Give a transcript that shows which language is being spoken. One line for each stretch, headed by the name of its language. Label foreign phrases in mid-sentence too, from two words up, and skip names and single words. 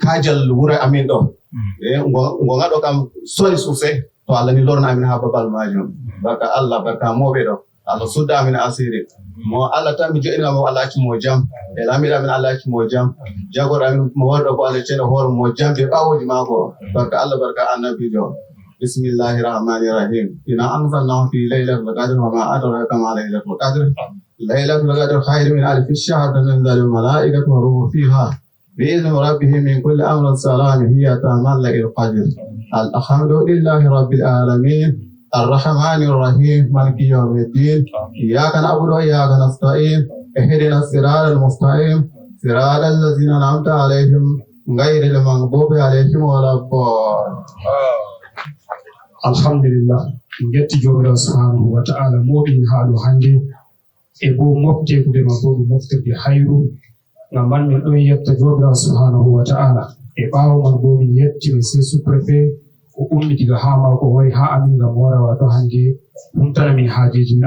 Fula: kaajal wura amin ɗo gonga ɗo kam sori sosai to Allah ni lorna amin ha babal majum barka Allah barka moɓe ɗo Allah sudda amin asiri mo Allah tan mi joɗina mo Allah acci mo jam e lamiɗo amin Allah acci mo jam jagoro amin mo wonɗo ko Allah ceeno hoore mo jam be ɓawoji mako barka Allah barka annabijo
Arabic: بسم الله الرحمن الرحيم إنا أنزلناه في ليلة القدر وما أدراك ما ليلة القدر ليلة القدر خير من ألف الشهر تنزل الملائكة والروح فيها بإذن ربهم من كل أمر سلام هي تملأ القدر. الحمد لله رب العالمين الرحمن الرحيم مالك يوم الدين إياك نعبد وإياك نستعين اهدنا الصراط المستقيم صراط الذين أنعمت عليهم غير المغضوب عليهم ولا الضالين.
Fula: Alhamdulillah, ngetti jomirawo
Arabic: سبحانه وتعالى
Fula: moɗin haɗo hande e bo moftekude ma bo ɗum moftirde hayru ngam man min ɗon yetta jomirawo
Arabic: سبحانه وتعالى
Fula: e ɓawo man bo min yetti mi sai sous-préfet o ummi diga ha mako wari ha amin ngam wara wato hande humtana min haajeji min